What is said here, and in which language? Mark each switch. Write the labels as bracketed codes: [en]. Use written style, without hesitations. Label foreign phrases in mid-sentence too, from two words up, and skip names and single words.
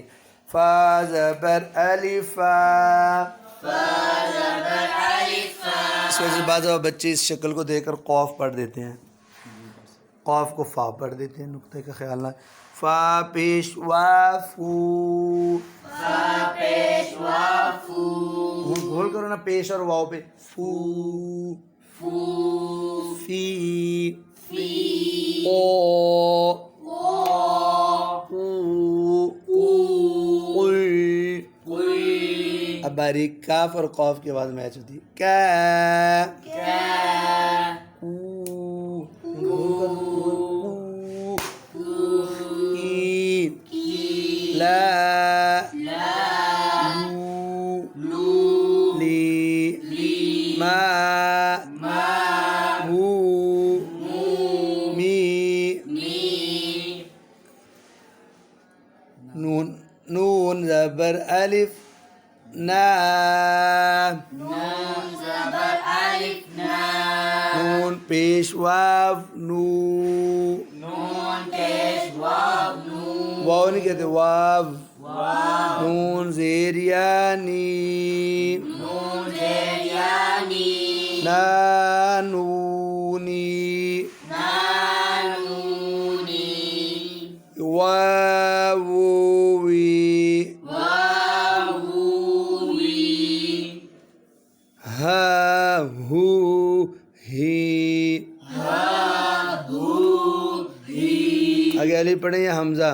[ur] فا زبر الف اس وجہ سے بعض بچے اس شکل کو دیکھ کر قاف پڑھ دیتے ہیں، قاف کو فا پڑھ دیتے ہیں، نقطے کا خیال نہ، فا پیش وا فو فا پیش وا فو گول کرو نا پیش اور واو پہ فو فو فی فی او او قی قی اب باریک کاف اور قاف کی آواز میچ ہوتی ہے کا کا او ای لا لو لی ما مو می نون زبر الف نا نون زبر الف نا نون پیش واو نو نون پیش واو نون واو نہیں کہتے واو واو نون زیر یا نی نون زیر یا نی نا نونی نانونی واو وی واوی ہا ہو ہی آگے علی پڑھیں یا حمزہ؟